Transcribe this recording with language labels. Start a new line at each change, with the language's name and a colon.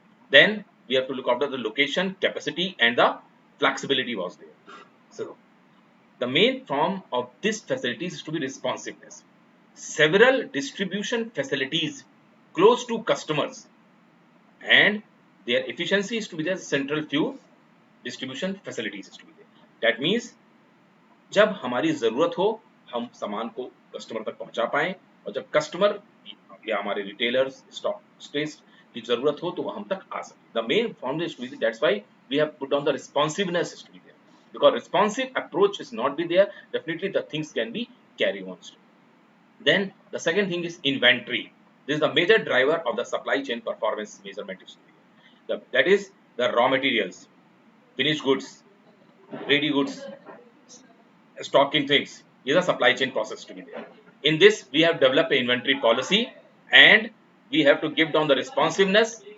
English: Then we have to look after the location, capacity, and the flexibility was there. So the main form of this facilities is to be responsiveness. Several distribution facilities close to customers, and their efficiency is to be the central few distribution facilities is to be there. That means
Hindi: जब हमारी जरूरत हो हम सामान को customer तक पहुंचा पाएं, और जब कस्टमर या हमारे रिटेलर्स स्टॉक स्पेस की जरूरत हो तो हम तक आ सके.
English: The main form is to be, that's why we have put on the responsiveness is to be there, because responsive approach is not be there, definitely the things can be carry on. Then the second thing is inventory. This is the major driver of the supply chain performance measurement. That is the raw materials, finished goods, ready goods, stocking things is a supply chain process to be there. In this, we have developed an inventory policy, and we have to give down the responsiveness.